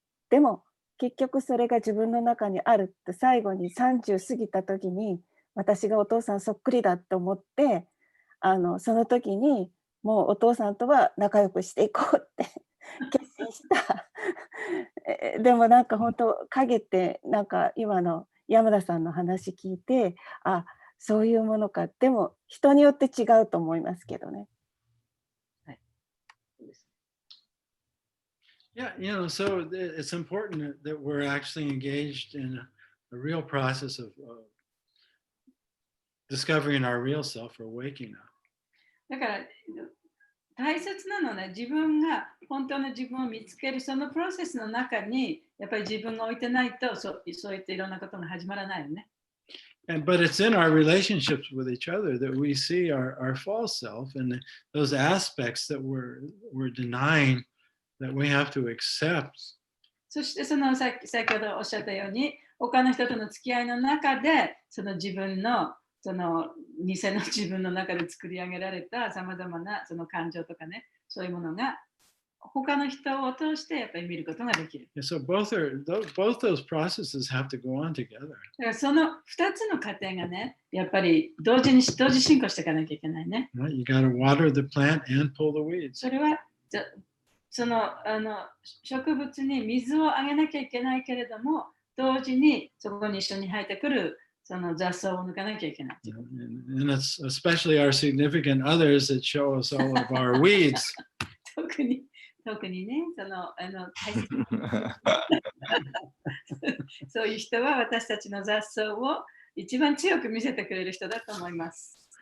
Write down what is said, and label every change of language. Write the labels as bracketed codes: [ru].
[ja] でも結局それが自分の中にあるって最後に30過ぎた時に、私がお父さんそっくりだって思って、その時にもうお父さんとは仲良くしていこうって決心した。でもなんか本当影ってなんか今の山田さんの話聞いて、あ、そういうものか。でも人によって違うと思いますけどね。はい。そうです。 [en] Yeah, so it's important that we're actually engaged in a real process of discovering our real self or waking up. [ja] だから大切なのはね、自分が本当の自分を見つけるそのプロセスの中にやっぱり自分が置いてないとそういったいろんなことが始まらないよね。 [en] But it's in our relationships with each other that we see our false self and those aspects that we're denying that we have to accept. [ja] そして先ほどおっしゃったように、他の人との付き合いの中でその自分のその偽の自分の中で作り上げられたさまざまなその感情とかね、そういうものが他の人を通してやっぱり見ることができる。 [en] So both those processes have to go on together. [ja] だからその2つの過程がね、やっぱり同時進行していかなきゃいけないね。 [en] Right? You got to water the plant and pull the weeds. [ja] それはその植物に水をあげなきゃいけないけれども、同時にそこに一緒に生えてくるその雑草を抜かなきゃいけない。 [en] And it's especially our significant others that show us all of our weeds. [ja] 特にね、大切そういう人は私たちの雑草を一番強く見せてくれる人だと思います。